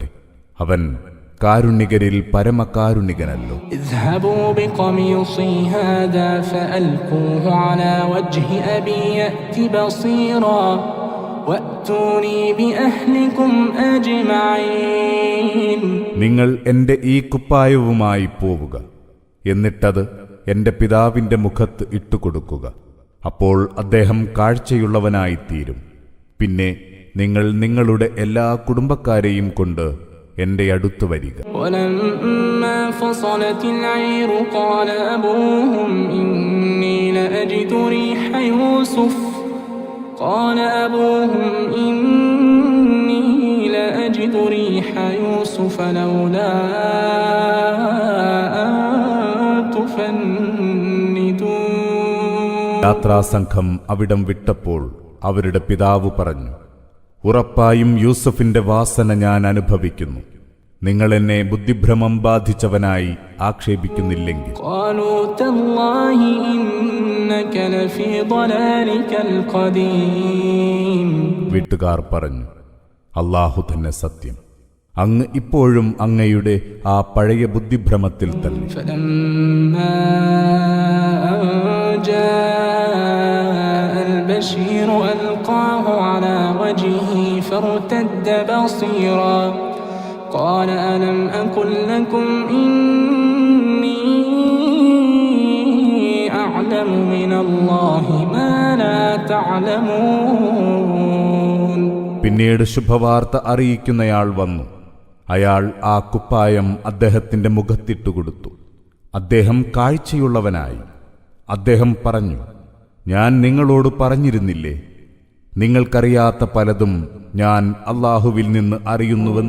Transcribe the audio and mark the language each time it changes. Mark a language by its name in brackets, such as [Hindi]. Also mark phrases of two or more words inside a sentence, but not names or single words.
[Malayalam] അവൻ കാരുണ്യകരിൽ പരമകാരുണികനല്ലോ. [Arabic] اذهبوا بقميصي هذا فألقوه على وجه أبي يأت بصيرا وأتوني بأهلكم أجمعين. [Malayalam] നിങ്ങൾ എന്റെ ഈ കുപ്പായവുമായി പോവുക. എന്നിട്ടത് എന്റെ പിതാവിന്റെ മുഖത്ത് ഇട്ടുകൊടുക്കുക. അപ്പോൾ അദ്ദേഹം കാഴ്ചയുള്ളവനായിത്തീരും. പിന്നെ നിങ്ങൾ നിങ്ങളുടെ എല്ലാ കുടുംബക്കാരെയും കൊണ്ട് എന്റെ അടുത്ത് വരിക. [Arabic] ولما فصلت العير قال أبوهم إني لأجد ريح يوسف لولا أن تفندون. [Malayalam] യാത്രാസംഘം അവിടം വിട്ടപ്പോൾ അവരുടെ പിതാവ് പറഞ്ഞു, ഉറപ്പായും യൂസഫിന്റെ വാസന ഞാൻ അനുഭവിക്കുന്നു. നിങ്ങൾ എന്നെ ബുദ്ധിഭ്രമം ബാധിച്ചവനായി ആക്ഷേപിക്കുന്നില്ലെങ്കിൽ. [Arabic] قالوا تالله إنك لفي ضلالك القديم. [Malayalam] വീട്ടുകാർ പറഞ്ഞു, അല്ലാഹു തന്നെ സത്യം. അങ്ങ് ഇപ്പോഴും അങ്ങയുടെ ആ പഴയ ബുദ്ധിഭ്രമത്തിൽ തന്നെ. [Arabic] فلما أن جاء البشير ألقاه على وجهه فارتد بصيرا قال ألم أقل لكم إني أعلم من الله ما لا تعلمون. [Malayalam] പിന്നീട് ശുഭവാർത്ത അറിയിക്കുന്നയാൾ വന്നു. അയാൾ ആ കുപ്പായം അദ്ദേഹത്തിന്റെ മുഖത്തിട്ടുകൊടുത്തു. അദ്ദേഹം കാഴ്ചയുള്ളവനായി. അദ്ദേഹം പറഞ്ഞു, ഞാൻ നിങ്ങളോട് പറഞ്ഞിരുന്നില്ലേ, നിങ്ങൾക്കറിയാത്ത പലതും ഞാൻ അല്ലാഹുവിൽ നിന്ന് അറിയുന്നുവെന്ന്.